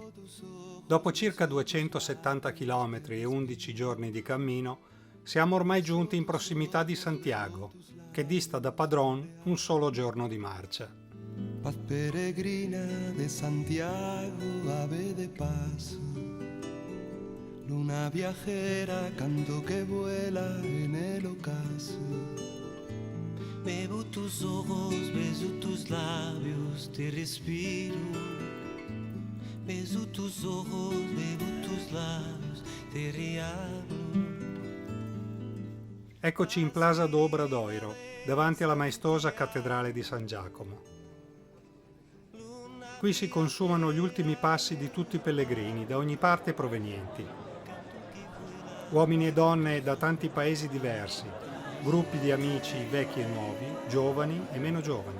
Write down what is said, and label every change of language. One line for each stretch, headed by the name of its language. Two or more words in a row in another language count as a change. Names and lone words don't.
Italian: Dopo circa 270 km e 11 giorni di cammino, siamo ormai giunti in prossimità di Santiago, che dista da Padrón un solo giorno di marcia.
Spanish: Paz peregrina de Santiago, ave de paz, luna viajera, canto que vuela en el ocaso. Bebo tus ojos, beso tus labios, te respiro. Beso tus ojos, bebo tus labios, te riabro.
Italian: Eccoci in Plaza do Obradoiro, davanti alla maestosa cattedrale di San Giacomo. Qui si consumano gli ultimi passi di tutti i pellegrini, da ogni parte provenienti. Uomini e donne da tanti paesi diversi, gruppi di amici vecchi e nuovi, giovani e meno giovani.